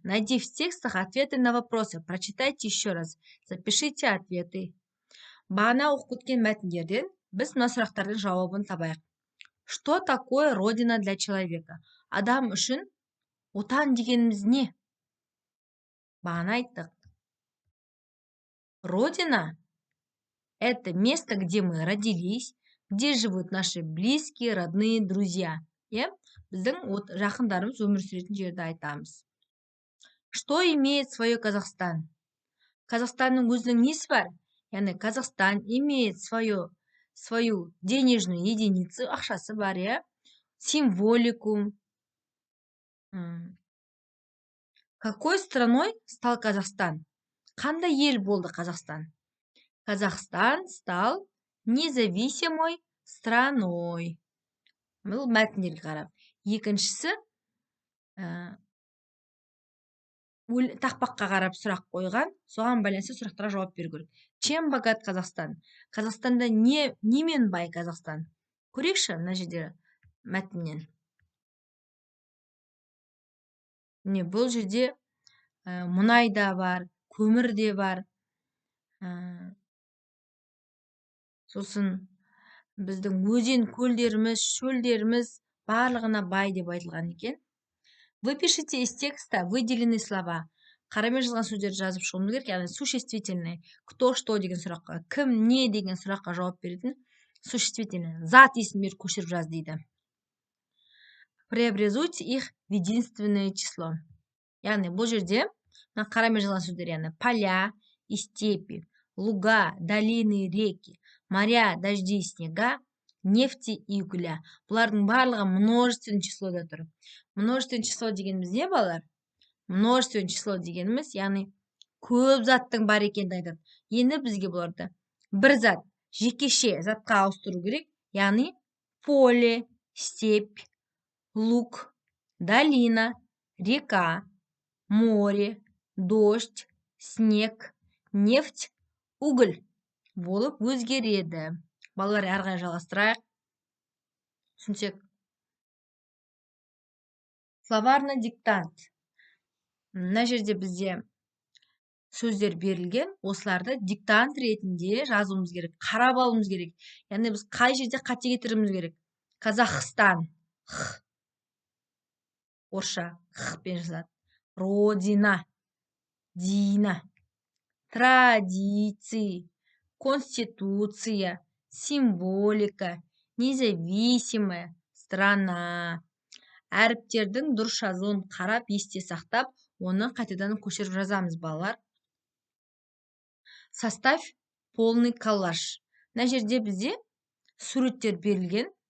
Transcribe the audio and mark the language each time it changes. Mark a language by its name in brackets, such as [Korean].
[Russian] Найди в текстах ответы на вопросы. Прочитайте еще раз. Запишите ответы. [Kazakh] Бағана оқып өткен мәтіндерден біз мына сұрақтардың жауабын табайық. [Russian] Что такое родина для человека? [Kazakh] Адам үшін отан дегеніміз не? Бағана айттық. [Russian] Родина – это место, где мы родились, где живут наши близкие, родные, друзья. [Kazakh] Біздің жақындарымыз өмір сүретін жерді айтамыз. [Russian] Что имеет свое Казахстан? [Kazakh] Казахстанның өзінің несі бар? [Russian] Яғни Казахстан имеет свою денежную единицу, [Kazakh] ақшасы бар, [Russian] символику. Какой страной стал Казахстан? [Kazakh] Қандай ел болды Казахстан? [Russian] Казахстан стал независимой страной. [Kazakh] Бұл мәтіндерге қарап. Екіншісі, тақпаққа қарап сұрақ қойған, соған байланысты сұрақтарға жауап беру керек. [Russian] Чем богат [Kazakh] Казахстан? Қазақстанда немен бай Казахстан? Көрейікші, мына жерде мәтіннен. Бұл жерде мұнай да бар, көмір де бар. Сосын біздің өзен, көлдеріміз, шөлдеріміз барлығына бай деп айтылған екен. [Russian] Выпишите из текста выделенные слова. [Kazakh] Қарамен жазған сөздерді жазып шығуымыз керек, яғни существительное. [Russian] Кто, что [Kazakh] деген сұраққа, кім, не деген сұраққа жауап беретін существительное. Зат есімдер көшіріп жаз дейді. [Russian] Преобразуйте их в единственное число. [Kazakh] Яғни бұл жерде қарамен жазған сөздер, яғни [Russian] поля и степи, луга, долины, реки, моря, дожди, снега, нефти и угля. [Kazakh] Бұлардың барлығы множественное числода тұр. Множественное число дегеніміз не, балалар? Множественное число дегеніміз, яғни көп заттың бар екенін айтады. Енді бізге бұларды бір зат, жекеше затқа ауыстыру керек. [Russian] Яғни поле, степь, луг, долина, река, море, дождь, снег, нефть, уголь [Kazakh] болып өзгереді. Балалар, әрғай жалғастырайық. Түсінсек. Словарный диктант. Мына жерде бізде сөздер берілген, осыларды диктант ретінде жазуымыз керек, қарап алуымыз керек. Яғни біз қай жерде қате кетіруіміз керек? Казахстан. орысша х-пен жазылады. [Russian] Родина, дина, традиции, конституция, символика, независимая страна. [Kazakh] Әріптердің дұрыс жазылуын қарап есте сақтап, оны қайтадан көшіріп жазамыз, балалар. [Russian] Составь полный коллаж. [Kazakh] Мына жерде бізде суреттер берілген.